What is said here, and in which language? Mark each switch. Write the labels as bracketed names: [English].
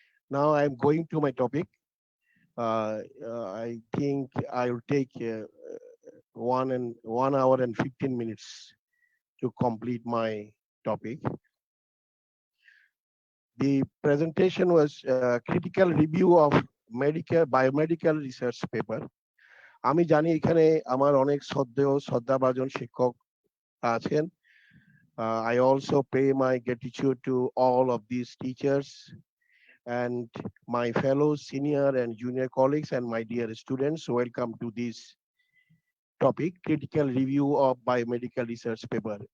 [English] Now I am going to my topic. I think I will take 1 hour and 15 minutes to complete my topic. The presentation was a critical review of biomedical research paper. [Bangla] আমি জানি এখানে আমার অনেক শ্রদ্ধাভাজন শিক্ষক আছেন. [English] I also pay my gratitude to all of these teachers and my fellow senior and junior colleagues and my dear students. Welcome to this topic, critical review of biomedical research paper.